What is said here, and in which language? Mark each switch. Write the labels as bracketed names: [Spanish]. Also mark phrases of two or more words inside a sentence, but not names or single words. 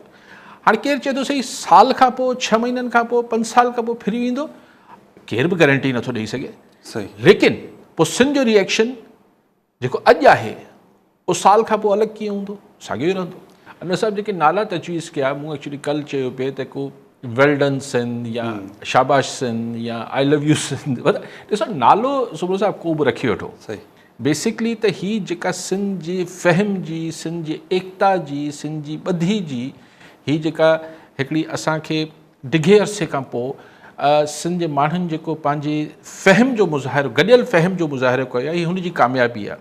[Sindhi] हाणे केरु चए थो सही साल खां पोइ, 6 महीननि खां पोइ, 5 साल खां पोइ फिरी वेंदो, केरु बि गारंटी नथो ॾेई सघे। सही। लेकिन पोइ सिंध जो रिएक्शन जेको अॼु आहे उहो साल खां पोइ अलॻि कीअं हूंदो, साॻियो ई रहंदो। अञा सभु जेके नाला तजवीज़ कया, मूं एक्चुअली कल्ह चयो पिए त को वेल्डन सिंध या शाबाश सिंध या [English] I love you Sindh, [Sindhi] ॾिसो नालो सुबुह साहिबु को बि रखी वठो। सही। बेसिकली त हीअ जेका सिंध जी फ़हम जी, सिंध जी एकता जी, सिंध जी ॿधी जी, हीअ जेका हिकिड़ी असांखे डिघे अरसे खां पोइ सिंध जे माण्हुनि जेको पंहिंजे फ़हम जो मुज़ाहिरो, गॾियल फ़हम जो मुज़ाहिरो कयो आहे, हीअ हुनजी कामयाबी आहे।